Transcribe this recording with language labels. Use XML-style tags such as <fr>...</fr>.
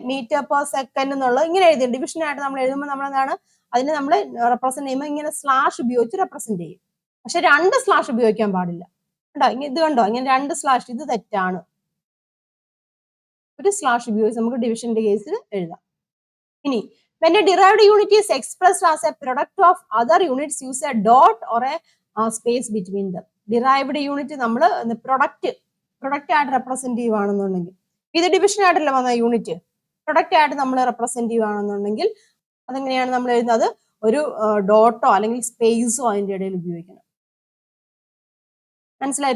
<ml>Metre per second എന്നുള്ളത് ഇങ്ങനെ എഴുതി ഡിവിഷനായിട്ട് നമ്മൾ എഴുതുമ്പോൾ നമ്മൾ എന്താണ് അതിന് നമ്മൾ റെപ്രസെന്റ് ചെയ്യുമ്പോൾ ഇങ്ങനെ സ്ലാഷ് ഉപയോഗിച്ച് റെപ്രസെന്റ് ചെയ്യും. പക്ഷെ 2 സ്ലാഷ് ഉപയോഗിക്കാൻ പാടില്ല. കണ്ടോ? ഇത് കണ്ടോ? ഇങ്ങനെ 2 സ്ലാഷ്, ഇത് തെറ്റാണ്. ഒരു സ്ലാഷ് ഉപയോഗിച്ച് നമുക്ക് ഡിവിഷന്റെ കേസിൽ എഴുതാം. ഇനി</ml> <en>when a derived unit is expressed as a product of other units, use a dot or a space between them.</en> <ml>Derived unit നമ്മൾ പ്രൊഡക്റ്റ് ആയിട്ട് റെപ്രസെന്റ് ചെയ്യുവാണെന്നുണ്ടെങ്കിൽ, ഇത് ഡിവിഷൻ ആയിട്ടല്ല വന്ന യൂണിറ്റ്, പ്രൊഡക്റ്റ് ആയിട്ട് നമ്മൾ റെപ്രസെന്റ് ചെയ്യുവാണെന്നുണ്ടെങ്കിൽ അതെങ്ങനെയാണ് നമ്മൾ എഴുതുന്നത്? ഒരു ഡോട്ടോ അല്ലെങ്കിൽ സ്പേസോ അതിന്റെ ഇടയിൽ ഉപയോഗിക്കണം. മനസ്സിലായി?</ml>